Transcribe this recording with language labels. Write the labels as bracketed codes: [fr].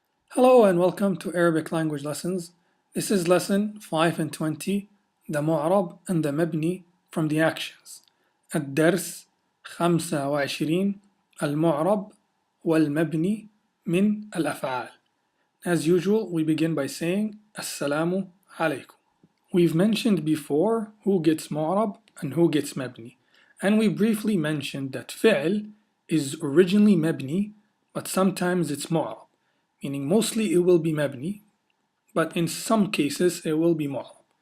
[en] Hello and welcome to Arabic language lessons. This is lesson 5 and 20, the Moarrab and the Mebnee from the actions. [ar] الدرس 25 المعرب والمبني من الأفعال. [en] As usual, we begin by saying [ar] Assalamu alaikum. [en] We've mentioned before who gets Moarrab and who gets Mebnee, and we briefly mentioned that fi'l is originally Mebnee, but sometimes it's Moarrab, meaning mostly it will be Mebnee, but in some cases it will be Moarrab.